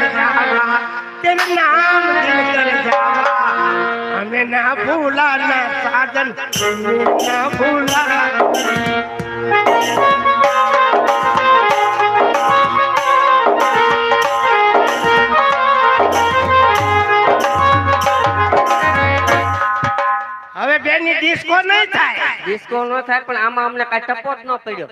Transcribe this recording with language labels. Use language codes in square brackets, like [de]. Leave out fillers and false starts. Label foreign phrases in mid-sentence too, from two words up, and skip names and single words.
[hi] जावा तेरा नाम दिल कर जावा हमें ना भूला ना साजन ना भूला [gu] હવે બેની ડિસ્કો નહીં થાય ડિસ્કો નો થાય પણ આમાં અમને કાઈ ટપો જ ન પડ્યો